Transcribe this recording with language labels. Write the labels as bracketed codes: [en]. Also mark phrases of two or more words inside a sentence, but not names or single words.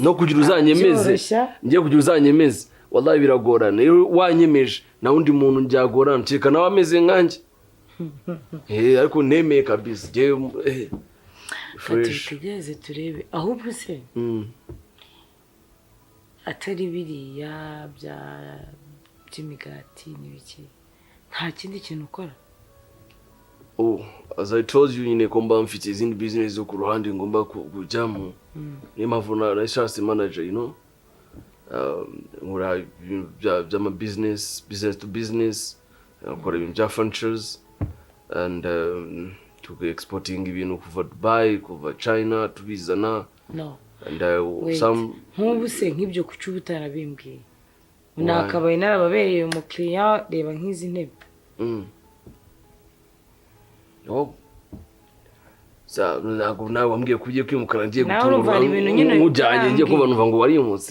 [rw] no kugira uzanyemeze ngiye kugira uzanyemeze wallahi biragorana iyo wanyemeje na undi muntu njyagorana cyeka nawe ameze nkanjye ariko nemeye kabisa njyewe fresh tugeze turebe ahubwo se atari biriya by'imigati n'ibiki nta kindi kintu ukora [en] as I told you [rw] nyine ko mba mfite izindi business zo ku ruhande ngomba kujyamo niyo mpamvu nashatse manager nkora by'ama [en] business to business [rw] nkora ibintu bya [en] furnitures and to exporting [rw] ibintu kuva Dubai kuva China tubizana [en] and some [rw] nk'ubu se nk'ibyo kuki ubutarabimbwiye nakabaye narababereye umukiriya reba nk'izi ntebe ntabwo nawe wambwiye ko ugiye kwimukana ngiye gutura nk'ujyanye ngiye kuba numva ngo warimutse